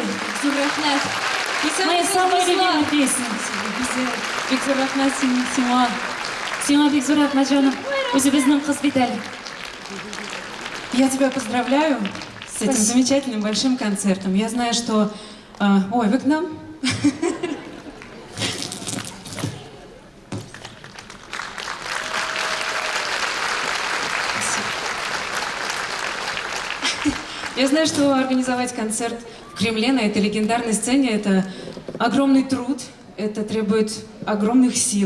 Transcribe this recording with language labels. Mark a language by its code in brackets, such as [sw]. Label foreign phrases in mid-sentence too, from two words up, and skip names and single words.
[ru] Моя самая любимая песня. [tt] Бекзур рахмат сиңа Бекзур Рахматжанов, үзебезнең кыз бит әле. [ru] Я тебя поздравляю с этим замечательным большим концертом. Я знаю, что... ой, вы к нам? Я знаю, что организовать концерт в Кремле на этой легендарной сцене – это огромный труд, это требует огромных сил.